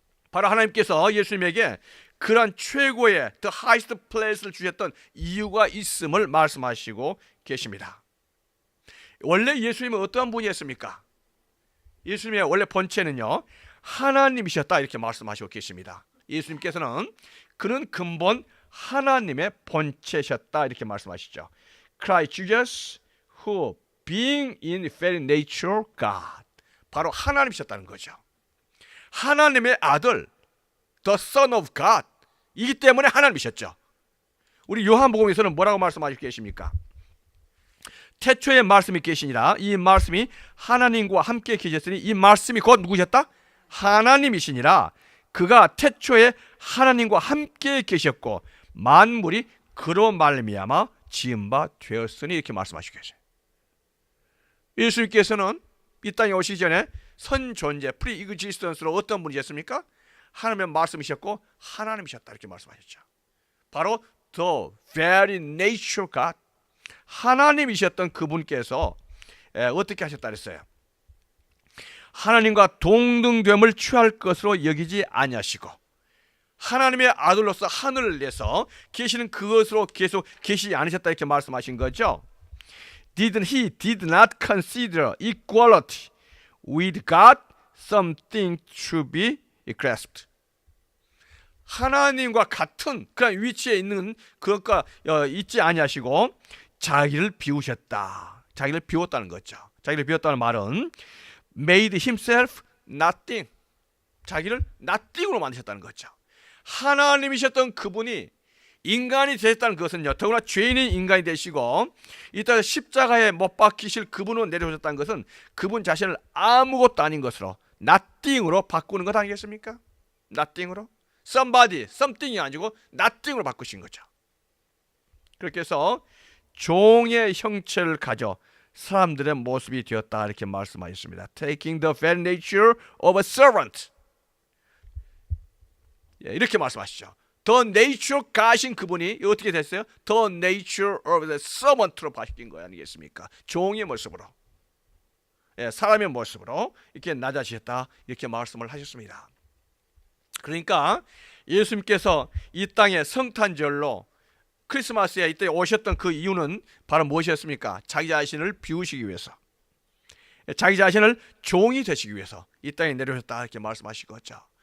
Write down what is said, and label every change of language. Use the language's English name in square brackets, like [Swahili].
[Korean] 바로 하나님께서 예수님에게 그러한 최고의 the highest place를 주셨던 이유가 있음을 말씀하시고 계십니다. 원래 예수님은 어떠한 분이었습니까? 예수님의 원래 본체는요, 하나님이셨다 이렇게 말씀하시고 계십니다. 예수님께서는 그는 근본 하나님의 본체셨다 이렇게 말씀하시죠. [English] Christ Jesus who being in very nature God. [Korean] 바로 하나님이셨다는 거죠. 하나님의 아들 the Son of God 이기 때문에 하나님이셨죠. 우리 요한복음에서는 뭐라고 말씀하시고 계십니까? 태초에 말씀이 계시니라. 이 말씀이 하나님과 함께 계셨으니 이 말씀이 곧 누구셨다? 하나님이시니라. 그가 태초에 하나님과 함께 계셨고 만물이 그로 말미암아 지은 바 되었으니 이렇게 말씀하시고 계세요. 예수님께서는 이 땅에 오시기 전에 선존재 프리익지스턴스로 어떤 분이셨습니까? 하나님의 말씀이셨고 하나님이셨다 이렇게 말씀하셨죠. 바로 [English] the very nature God [Korean] 하나님이셨던 그분께서 어떻게 하셨다 그랬어요? 하나님과 동등됨을 취할 것으로 여기지 아니하시고 하나님의 아들로서 하늘을 내서 계시는 그것으로 계속 계시지 않으셨다 이렇게 말씀하신 거죠. [English] He did not consider equality with God something to be grasped. [Korean] 하나님과 같은 그런 위치에 있는 그것과 있지 아니하시고 자기를 비우셨다. 자기를 비웠다는 거죠. 자기를 비웠다는 말은 [English] made himself nothing. [Korean] 자기를 nothing으로 만드셨다는 거죠. 하나님이셨던 그분이 인간이 되셨다는 것은요, 더구나 죄인인 인간이 되시고 이따가 십자가에 못 박히실 그분으로 내려오셨다는 것은 그분 자신을 아무것도 아닌 것으로 nothing으로 바꾸는 것 아니겠습니까? nothing으로 somebody, something이 아니고 nothing으로 바꾸신 거죠. 그렇게 해서 종의 형체를 가져 사람들의 모습이 되었다 이렇게 말씀하셨습니다. [English] Taking the very nature of a servant. [Korean] 이렇게 말씀하시죠. The nature 가신 그분이 어떻게 됐어요? [English] The nature of the servant로 [Korean] 바뀐 거 아니겠습니까? 종의 모습으로, 사람의 모습으로 이렇게 낮아지셨다 이렇게 말씀을 하셨습니다. 그러니까 예수님께서 이 땅에 성탄절로 크리스마스에 이때 오셨던 그 이유는 바로 무엇이었습니까? 자기 자신을 비우시기 위해서, 자기 자신을 종이 되시기 위해서 이 땅에 내려오셨다 이렇게 말씀하시겠죠.